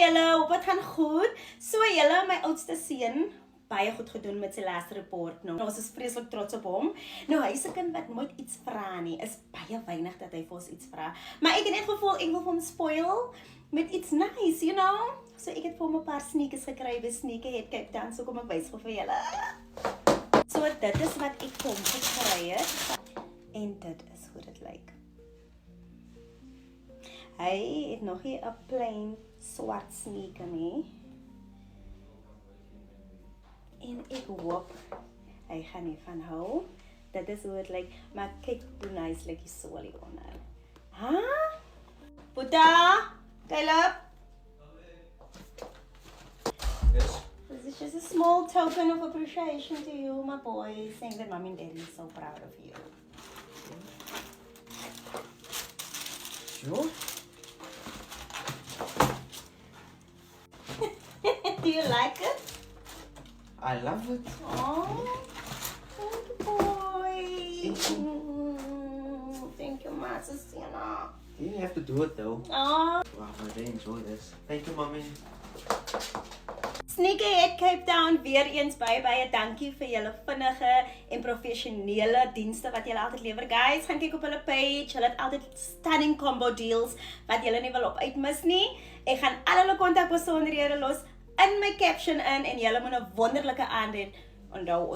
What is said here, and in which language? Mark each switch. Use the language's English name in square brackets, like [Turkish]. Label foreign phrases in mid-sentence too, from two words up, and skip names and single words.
[Afrikaans] julle, hoop het gaan goed. So julle, my oudste seun, baie goed gedoen met sy laaste report nou. Ons is vreeslik trots op hom. Nou hy is 'n kind wat nooit iets vra nie. Is baie weinig dat hy vir ons iets vra. Maar ek het net gevoel ek wil vir hom spoil met iets nice, [English] you know. [Afrikaans] So ek het vir hom 'n paar sneakers gekry by Sneakerhead Cape Town, so kom ek wys vir julle. So dit is wat ek vir hom gekry het. En dit is hoe dit lyk. Hy het nog nie 'n plain swart sneaker nie. En ek hoop hy gaan hiervan hou. Dit is hoe dit lyk, maar kyk hoe nice lyk die solie onder. Ha? Buddha, Caleb. [English] Yes. This is just a small token of appreciation to you, my boy, saying that mommy and daddy is so proud of you. Sure. Do you like it? I love it. Oh, thank you, boy. Thank Thank you, Master Sienna. You didn't have to do it though. Oh. Wow, I really enjoy this. Thank you, mommy. [Afrikaans] Sneakerhead Cape Town, weer eens baie dankie vir julle vinnige en professionele dienste wat julle altyd lewer. Guys, gaan kyk op hulle page. Hulle het altyd [English] stunning combo deals [Afrikaans] wat julle nie wil op uitmis nie. Ek gaan al hulle kontakbesonderhede los in my caption in en julle moet 'n wonderlike aand hê.